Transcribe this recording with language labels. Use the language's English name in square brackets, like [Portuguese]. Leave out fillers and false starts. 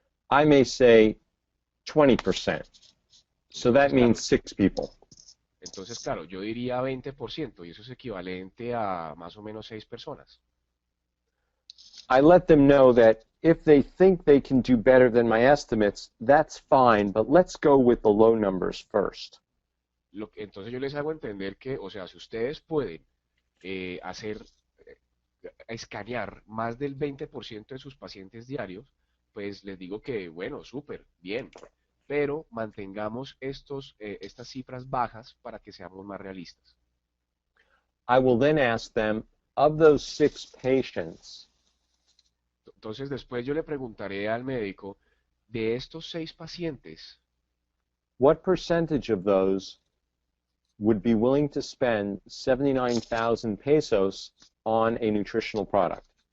[English] I may say 20%. So that [Spanish] Entonces, claro, [English] means 6 people. [Spanish] claro, yo diría 20% y eso es equivalente a más o menos 6 personas. [English] I let them know that if they think they can do better than my estimates, that's fine, but let's go with the low numbers first. [Spanish] Entonces yo les hago entender que, o sea, si ustedes pueden hacer, escanear más del 20% de sus pacientes diarios, pues les digo que, bueno, súper, bien, pero mantengamos estas cifras bajas para que seamos más realistas. [English] I will then ask them, of those 6 patients, [Spanish] Entonces después yo le preguntaré al médico, de estos 6 pacientes, [English] what percentage of those would be willing to spend 79,000 pesos on a nutritional product?